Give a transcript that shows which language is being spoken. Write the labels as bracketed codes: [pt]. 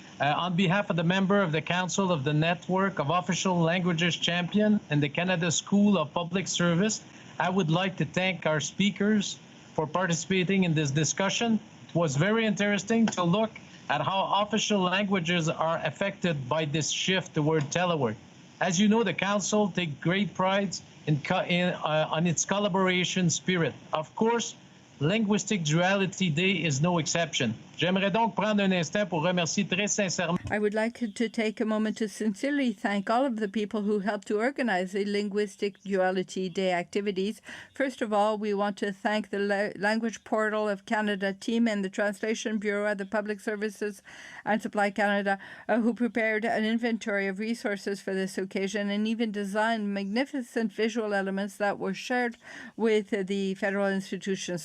[en] On behalf of the member of the Council of the Network of Official Languages Champion and the Canada School of Public Service, I would like to thank our speakers for participating in this discussion. It was very interesting to look at how official languages are affected by this shift toward telework. As you know, the Council takes great pride on its collaboration spirit. Of course, Linguistic Duality Day is no exception. [fr] J'aimerais donc prendre un instant pour remercier très sincèrement. [en] I would like to take a moment to sincerely thank all of the people who helped to organize the Linguistic Duality Day activities. First of all, we want to thank the Language Portal of Canada team and the Translation Bureau at the Public Services and Supply Canada, who prepared an inventory of resources for this occasion and even designed magnificent visual elements that were shared with the federal institutions.